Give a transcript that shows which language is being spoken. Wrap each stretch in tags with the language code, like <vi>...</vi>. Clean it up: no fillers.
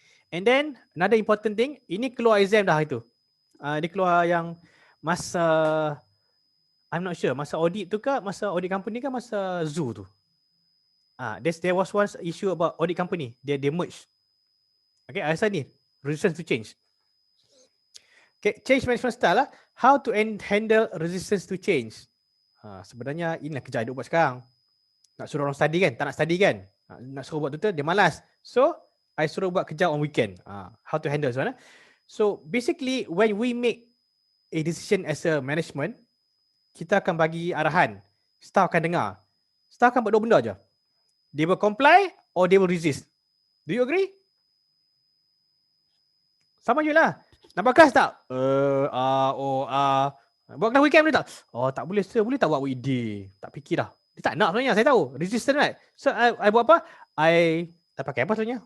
<ms>And then another important thing, ini keluar exam dah itu. Dia keluar yang masa I'm not sure, masa audit tu ke, masa audit company ke, masa zoo tu.</ms> <en>There was one issue about audit company. They merge. Okay,</en> <ms>I rasa ni</ms> <en>resistance to change. Okay, change management style lah. How to handle resistance to change.</en> <ms>Sebenarnya inilah kerja hidup buat sekarang. Nak suruh orang study kan? Tak nak study kan? Nak suruh buat tutor, dia malas. So, I suruh buat kerja on weekend. How to handle sebenarnya.</ms> <en>So, basically, when we make a decision as a management,</en> <ms>kita akan bagi arahan. Staff akan dengar. Staff akan buat dua benda je.</ms> <en>They will comply or they will resist. Do you agree?</en> <ms>Sama je lah. Nak buat kelas tak? Buat kelas weekend boleh tak? Tak boleh sir. Boleh tak buat weekday? Tak fikir dah. Dia tak nak sebenarnya. Saya tahu.</ms> <en>Resistant right?</en> <ms>So, I buat apa? Tak pakai apa sebenarnya?</ms>